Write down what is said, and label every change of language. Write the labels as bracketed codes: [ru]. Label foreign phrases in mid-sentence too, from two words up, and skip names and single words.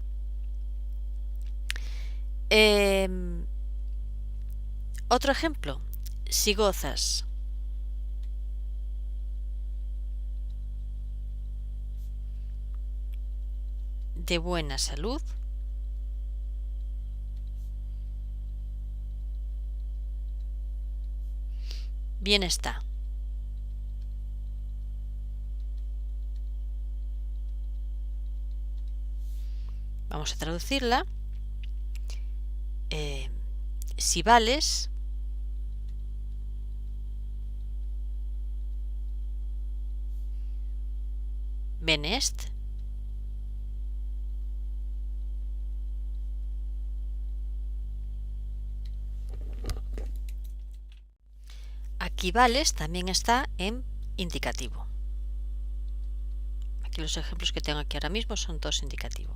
[es] Otro ejemplo: si gozas de buena salud, bien está. Vamos a traducirla. [la] Si vales, bene est. [es] Aquí vales también está en indicativo. Aquí los ejemplos que tengo aquí ahora mismo son todos indicativos.